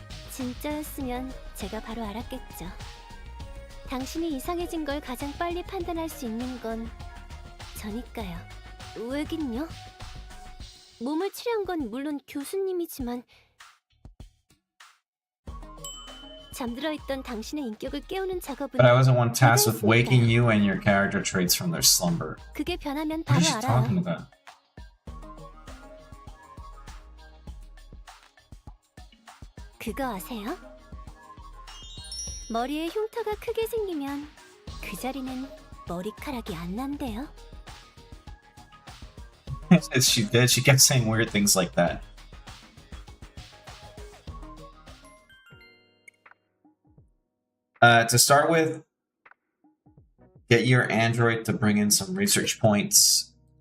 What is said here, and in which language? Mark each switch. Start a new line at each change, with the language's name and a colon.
Korean: 진짜였으면 제가 바로 알았겠죠. 당신이 이상해진 걸 가장 빨리 판단할 수 있는 건 저니까요. 왜긴요? 몸을 치료한 건 물론 교수님이지만 잠들어 있던 당신의 인격을 깨우는 작업은
English: But I wasn't one tasked with waking you and your character traits from their slumber.
Korean: 그게 변하면
English: What
Korean: 바로
English: is she talking
Korean: 알아요.
English: about?
Korean: 그거 아세요? 머리에 흉터가 크게 생기면 그 자리는 머리카락이 안 난대요.
English: She did. She kept saying weird things like that. To start with, get your android to bring in some research points.